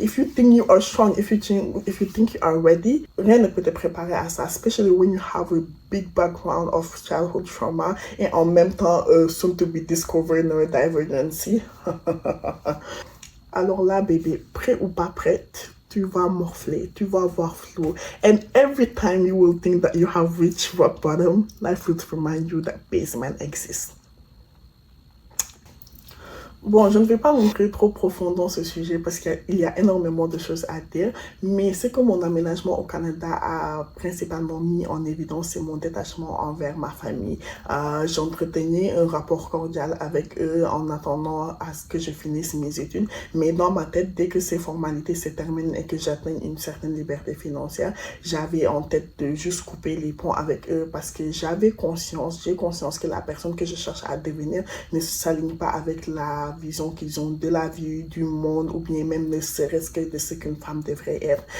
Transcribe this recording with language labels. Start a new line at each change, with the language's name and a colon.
English: If you think you are strong, if you think you are ready,
French: rien ne peut te préparer à ça,
English: especially when you have a big background of childhood trauma
French: et en même temps
English: soon to be discovered neurodivergency.
French: Alors là, bébé, prêt ou pas prête, tu vas morfler, tu vas voir flou.
English: And every time you will think that you have reached rock bottom, life will remind you that basement exists.
French: Bon, je ne vais pas rentrer trop profond dans ce sujet parce qu'il y a énormément de choses à dire, mais ce que mon aménagement au Canada a principalement mis en évidence, c'est mon détachement envers ma famille. J'entretenais un rapport cordial avec eux en attendant à ce que je finisse mes études, mais dans ma tête, dès que ces formalités se terminent et que j'atteigne une certaine liberté financière, j'avais en tête de juste couper les ponts avec eux parce que j'ai conscience que la personne que je cherche à devenir ne s'aligne pas avec la vision qu'ils ont de la vie, du monde, ou bien même ne serait-ce que de ce qu'une femme devrait être.